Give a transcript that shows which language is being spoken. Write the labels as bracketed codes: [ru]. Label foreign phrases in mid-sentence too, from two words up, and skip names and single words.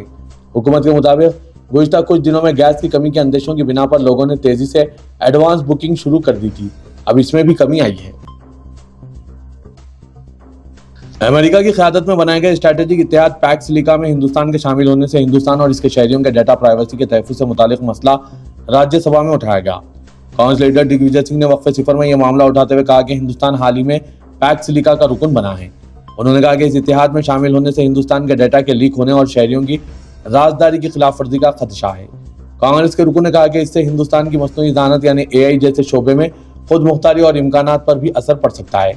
[ur] حکومت کے مطابق گزشتہ کچھ دنوں میں گیس کی کمی کے اندیشوں کی بنا پر لوگوں نے تیزی سے ایڈوانس بکنگ شروع کر دی تھی، اب اس میں بھی کمی آئی ہے۔ امریکہ کی قیادت میں بنائے گئے اسٹریٹجک اتحاد پیکس سلیکا میں ہندوستان کے شامل ہونے سے ہندوستان اور اس کے شہریوں کے ڈیٹا پرائیویسی کے تحفظ سے متعلق مسئلہ راجیہ سبھا میں اٹھایا گیا۔ کانگریس لیڈر دگ وجے سنگھ نے وقفے صفر میں یہ معاملہ اٹھاتے ہوئے کہا کہ ہندوستان حال ہی میں پیکس سلیکا کا رکن بنا ہے۔ انہوں نے کہا کہ اس اتحاد میں شامل ہونے سے ہندوستان کے ڈیٹا کے لیک ہونے اور شہریوں کی رازداری کی خلاف ورزی کا خدشہ ہے۔ کانگریس کے رکن نے کہا کہ اس سے ہندوستان کی مصنوعی ذہانت یعنی AI جیسے شعبے میں خود مختاری اور امکانات پر بھی اثر پڑ سکتا ہے۔